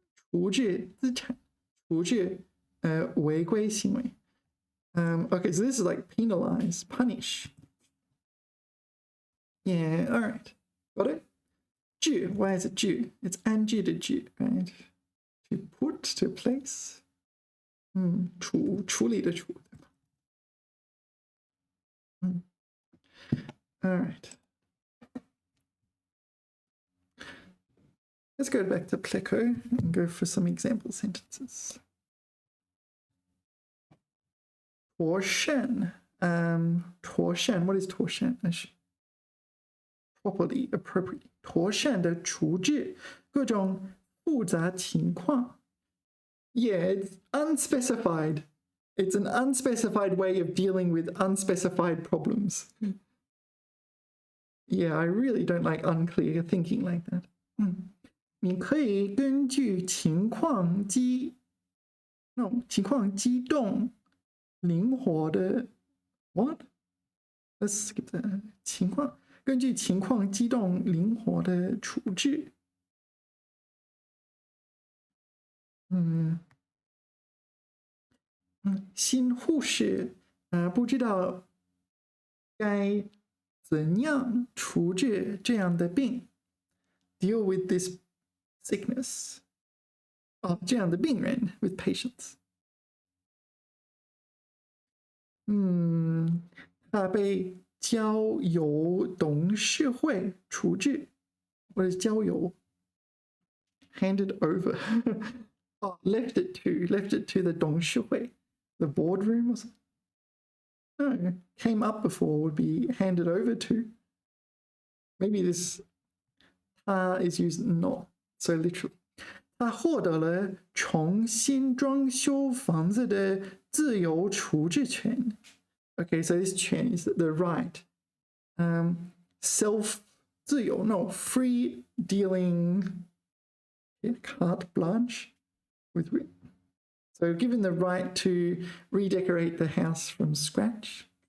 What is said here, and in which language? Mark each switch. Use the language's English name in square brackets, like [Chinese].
[Chinese] 处置资产，处置违规行为。 [English] Okay, so this is like penalize, punish. Yeah, all right. Got it? 置, why is it 置? It's [Chinese] 安置的置, [English] right? To put, to place. [Chinese] 处理的处。 [English] All right. Let's go back to Pleco and go for some example sentences. [Chinese] 妥善, 妥善, [English] what is [Chinese] 妥善? [English] Properly, appropriately. [Chinese] 妥善的处置各种复杂情况. [English] Yeah, it's unspecified. It's an unspecified way of dealing with unspecified problems. Yeah, I really don't like unclear thinking like that. [Chinese] 你可以根据情况机动灵活的 [English] what? Let's skip that. [Chinese] 根据情况机动灵活的处置。新护士不知道该怎样处置这样的病 ， [English] deal with this sickness [Chinese] 这样的病人 [English] with patients。 [Chinese] 他被交由董事会处置，或者交由 [English] handed over left it to the [Chinese] 董事会 [English] the boardroom or something. No, came up before would be handed over to. Maybe this is used not so literally. [Chinese] 他获得了重新装修房子的自由处置权。 [English] Okay, so this 权 is the right. Self 自由 no free dealing carte blanche with. So given the right to redecorate the house from scratch.